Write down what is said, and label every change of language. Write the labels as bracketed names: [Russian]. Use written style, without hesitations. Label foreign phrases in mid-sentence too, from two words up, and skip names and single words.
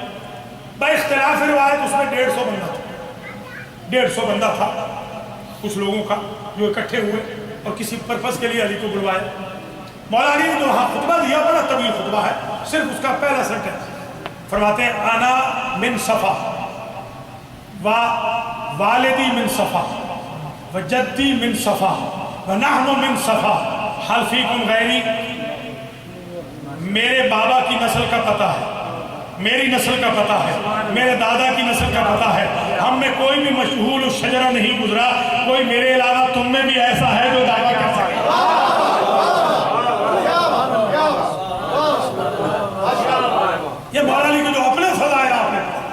[Urdu] با اختلاف روایت اس میں 150 بندہ تھا. 150 بندہ تھا کچھ لوگوں کا جو اکٹھے ہوئے اور کسی پرپس کے لیے علی کو بلوائے. مولا علی نے جو وہاں خطبہ دیا، بڑا طویل خطبہ ہے، صرف اس کا پہلا سنٹنس فرماتے ہیں [Arabic] انا من صفا و والدی من صفا و جدی من صفا و نحن من صفا حل فیکم غیری. [Urdu] میرے بابا کی نسل کا پتہ ہے، میری نسل کا پتہ ہے، میرے دادا کی نسل کا پتہ ہے. ہم میں کوئی بھی [Arabic] مشہور الشجرہ [Urdu] نہیں گزرا، کوئی میرے علاوہ تم میں بھی ایسا ہے جو دعویٰ کر سکے. یہ مولا علی کے جو اپنے فضائل آپ نے.